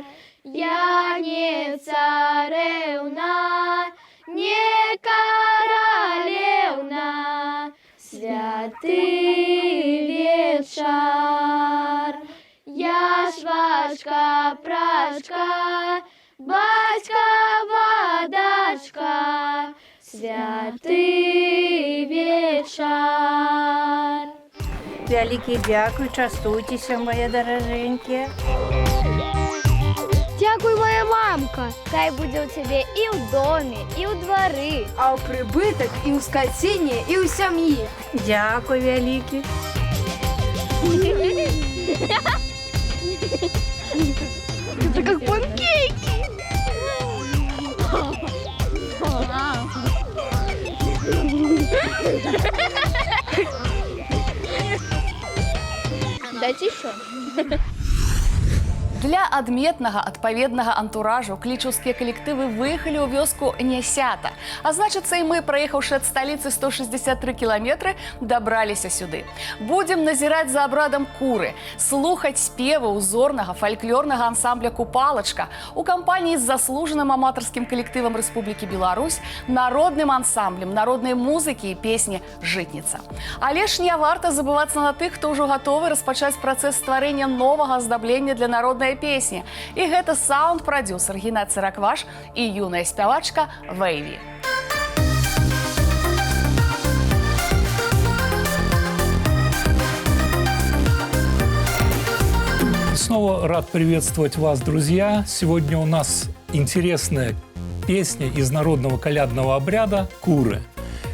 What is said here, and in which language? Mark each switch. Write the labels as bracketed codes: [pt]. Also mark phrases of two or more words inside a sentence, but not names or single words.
[ru] Я не царевна, не королевна, святый вечер. Я швачка, прачка, батька, водачка, святый вечер. [be] Вялікі дзякуй, частуйцеся, мае даражэнькія. Дякуй, моя мамка. Хай будзе ў цябе і ў доме, і ў двары. А ў прыбытак і ў скацінне, і ў сям'і. Дзякуй, вялікі. [ru] Это как панкейки. Дайте еще. [be] Для адметнага адпаведнага антуражу клічаўскія калектывы выехалі ў вёску Нясята. А значыцца, і мы, праехаўшы ад сталіцы 163 кіламетры, дабраліся сюды. Будзем назіраць за абрадам куры, слухаць спевы ўзорнага фальклорнага ансамбля «Купалачка» у кампаніі з заслужаным аматарскім калектывам Рэспублікі Беларусь, народным ансамблем народнай музыкі і песні «Жытніца». Але ж не варта забывацца на тых, хто ўжо гатовы распачаць працэс стварэння новага аздаблення для народнай песні. І гэта саунд-прадюсер Геннадзь Цыракваш і юная спявачка Вэйві. [ru] Снова рад приветствовать вас, друзья. Сегодня у нас интересная песня из народного колядного обряда «Куры».